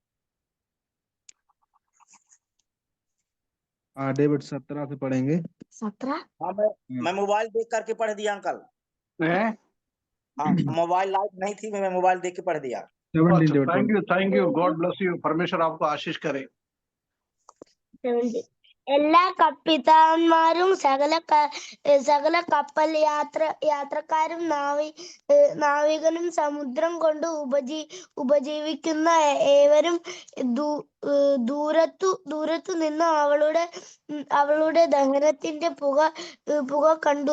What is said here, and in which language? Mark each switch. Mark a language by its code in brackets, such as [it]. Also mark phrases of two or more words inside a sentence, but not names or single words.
[hi] डेविड 17 से पढ़ेंगे। 17। हाँ, मैं मोबाइल देख करके पढ़ दिया अंकल। हाँ, मोबाइल लाइट नहीं थी, मैं मोबाइल देख के पढ़ दिया। [en] Thank you, God bless you, [hi] परमेश्वर आपको आशीष करे। [ml] എല്ലാ കപ്പിത്താന്മാരും സകല കപ്പൽ യാത്രക്കാരും നാവികനും സമുദ്രം കൊണ്ട് ഉപജീവിക്കുന്ന ഏവരും ദൂരത്തു നിന്ന് അവളുടെ ദഹനത്തിന്റെ പുക കണ്ടു.